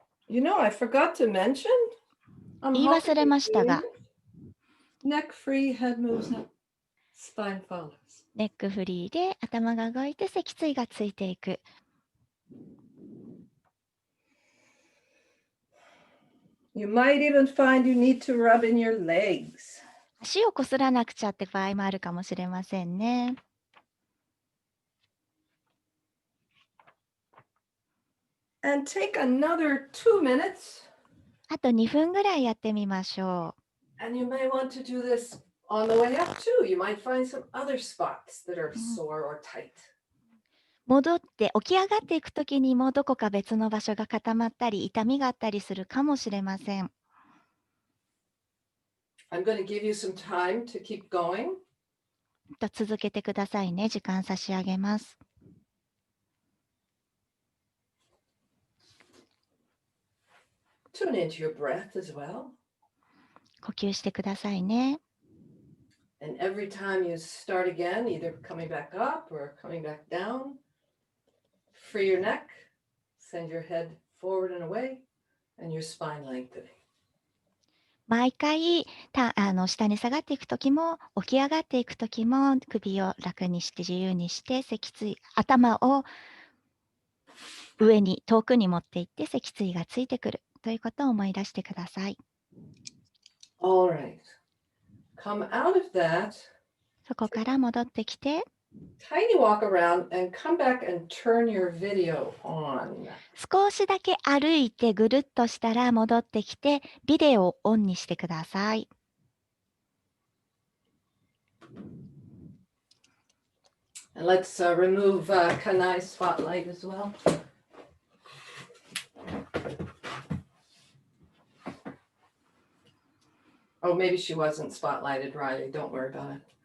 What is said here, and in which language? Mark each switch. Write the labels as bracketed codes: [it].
[en] You know, I forgot to mention. I'm [ja] 言い忘れましたが、 [en] neck free, head moves up, spine follows. [ja] ネックフリーで頭が動いて脊椎がついていく。 [en] You might even find you need to rub in your legs. [ja] 足をこすらなくちゃって場合もあるかもしれませんね。 [en] And take another 2 minutes. [ja] あと2分ぐらいやってみましょう。 [en] And you may want to do this on the way up too. You might find some other spots that are sore or tight. [ja] 戻って起き上がっていくときにもどこか別の場所が固まったり痛みがあったりするかもしれません。 [en] I'm going to give you some time to keep going. [ja] と続けてくださいね。時間差し上げます。 [en] Tune into your breath as well. [ja] 呼吸してくださいね。 [en] And every time you start again, either coming back up or coming back down, free your neck, send your head forward and away, and your spine lengthening. [ja] 毎回下に下がっていくときも起き上がっていくときも首を楽にして自由にして脊椎頭を上に遠くに持っていって脊椎がついてくるということを思い出してください。 [en] All right. Come out of that, [ja] そこから戻ってきて [en] tiny walk around and come back and turn your video on. [ja] 少しだけ歩いてぐるっとしたら戻ってきてビデオをオンにしてください。 [en] And let's remove Kanai's spotlight as well. Oh, maybe she wasn't spotlighted, Riley. Don't worry about it.